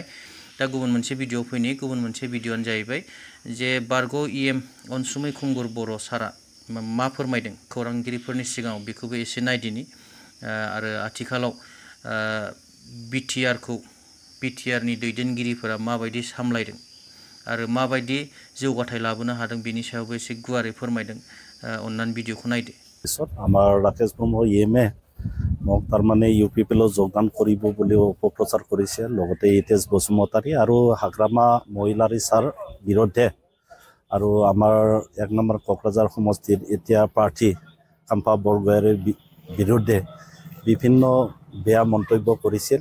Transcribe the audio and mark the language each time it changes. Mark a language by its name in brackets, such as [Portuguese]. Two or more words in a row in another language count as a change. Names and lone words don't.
[Bodo] दा गुबुन मोनसे भिडिअ फैनि गुबुन मोनसे भिडिअआनो जाहैबाय जे बारग' इएम अनसुमै खुंगुर बर' सारा मा फोरमायदों खौरांगिरिफोरनि सिगाङाव बेखौबो एसे नायदिनि आरो आथिखालाव बिटिआरनि दैदेनगिरिफोरा माबायदि सामलायदों आरो माबायदि जौगाथाय लाबोनो हादों बेनि सायावबो एसे गुवारै फोरमायदों। अन्नानै भिडिअखौ नायदो। [Assamese] আমাৰ ৰাকেশ ব্ৰহ্ম ইএমএ মোক তাৰমানে UPPL যোগদান কৰিব বুলিও অপপ্ৰচাৰ কৰিছে। লগতে ইতেজ বসুমতাৰী আৰু হাগ্ৰামা মহিলাৰী ছাৰ বিৰুদ্ধে আৰু আমাৰ 1 নম্বৰ কোকৰাঝাৰ সমষ্টিৰ এতিয়া প্ৰাৰ্থী কাম্পা বৰগোহাঞিৰ বিৰুদ্ধে বিভিন্ন বেয়া মন্তব্য কৰিছিল।